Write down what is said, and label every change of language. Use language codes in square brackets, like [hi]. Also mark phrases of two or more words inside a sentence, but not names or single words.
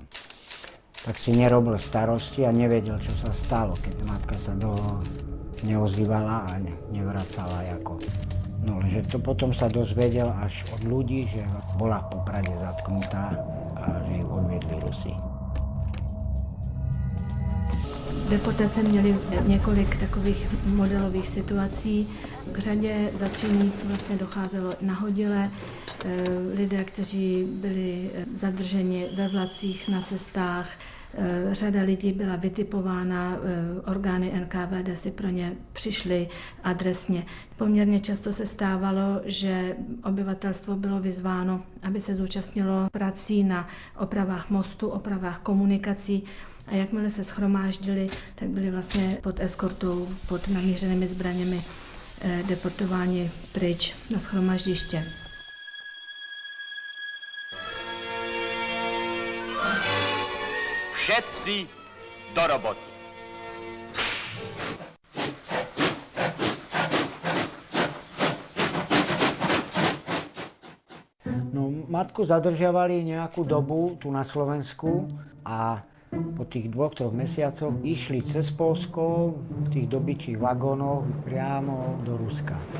[sk] Tak si nerobil starosti a nevedel, čo sa stalo, keď matka sa dlho neozývala a nevracala ako. No lenže to potom sa dozvedel až od ľudí, že bola v Poprade zatknutá a že ju odviedli Rusi. [cs] Deportace měly několik takových modelových situací. K řadě zatčení vlastně docházelo nahodile. Lidé, kteří byli zadrženi ve vlacích, na cestách, řada lidí byla vytipována, orgány NKVD si pro ně přišly adresně. Poměrně často se stávalo, že obyvatelstvo bylo vyzváno, aby se zúčastnilo prací na opravách mostu, opravách komunikací, a jakmile se shromáždili, tak byli vlastně pod eskortou, pod namířenými zbraněmi deportováni pryč na shromaždiště. [sk] Všetci do roboty. No, matku zadržiavali nejakú dobu tu na Slovensku a po tých 2-3 mesiacoch išli cez Poľsko v tých dobyčích vagónoch priamo do Ruska.